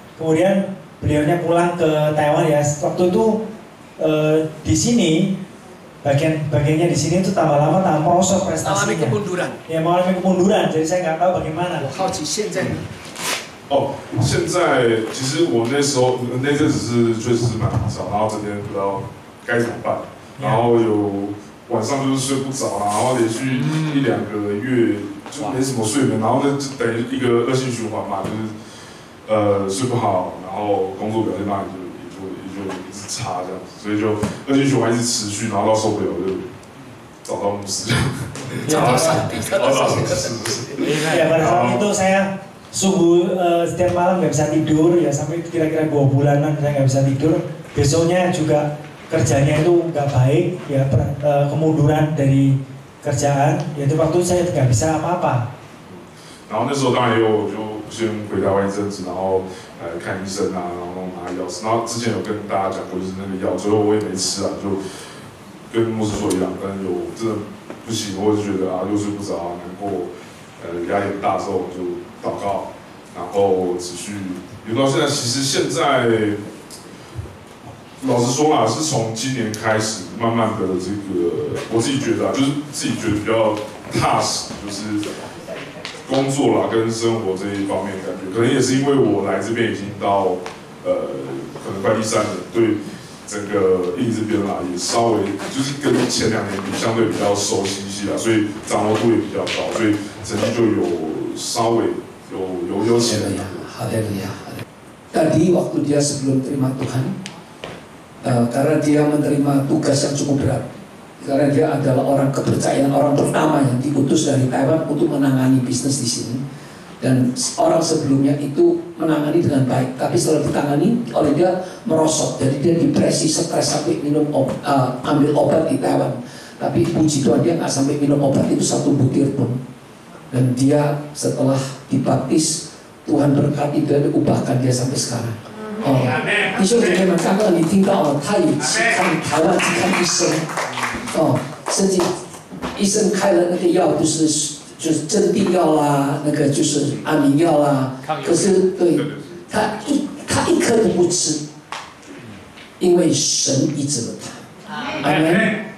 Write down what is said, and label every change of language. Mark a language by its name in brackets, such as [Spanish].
[Indonesian] Kemudian beliaunya pulang ke Taiwan ya. Waktu itu di sini bagiannya di sini itu tambah lama tambah merosot prestasinya. Mengalami kemunduran. Ya mengalami kemunduran. Jadi saya nggak tahu bagaimana. [Chinese] 好奇现在呢？现在其实我那时候那阵子是确实是蛮少，然后整天不知道该怎么办，然后有晚上就是睡不着，然后连续1、2个月就没什么睡眠，然后那就等于一个恶性循环嘛，就是睡不好，然后工作表现当然也就一直差这样子，所以就恶性循环一直持续，然后到受不了就找到牧师，找到上帝，找到上帝， [Indonesian] Ya pada saat itu saya sungguh setiap malam nggak bisa tidur ya sampai kira-kira 2 bulanan saya nggak bisa tidur. Besoknya juga kerjanya itu nggak baik ya, kemunduran dari kerjaan. Yaitu waktu saya nggak bisa apa-apa. [Chinese] 然后那时候当然也有就先回台湾一阵子，然后看医生啊，然后拿药，然后之前有跟大家讲过就是那个药，最后我也没吃啊，就跟牧师说一样，但是有真的不行，我就觉得又睡不着，难过，压力很大之后我就祷告，然后持续留到现在。其实现在老实说啦，是从今年开始，慢慢的这个我自己觉得就是自己觉得比较踏实，就是工作啦跟生活这一方面感觉，可能也是因为我来这边已经到可能快第3年，对整个印尼这边啦也稍微就是跟前2年比相对比较熟悉一些啦，所以掌握度也比较高，所以成绩就有稍微有起来。 [Indonesian] Haleluya. Tadi waktu dia sebelum terima Tuhan, karena dia menerima tugas yang cukup berat, karena dia adalah orang kepercayaan, orang pertama yang diutus dari Taiwan untuk menangani bisnis di sini, dan orang sebelumnya itu menangani dengan baik, tapi setelah ditangani oleh dia merosot, jadi dia depresi, stres sampai ambil obat di Taiwan, tapi puji Tuhan dia nggak sampai minum obat itu 1 butir pun, dan dia setelah dibaptis Tuhan berkati dia ubahkan dia sampai sekarang. [Chinese] 弟兄姐妹们，刚刚你听到他也去看台湾去看医生，甚至医生开了那个药就是镇定药啦，那个就是安眠药啦，可是对他一颗都不吃，因为神医治了他。阿门。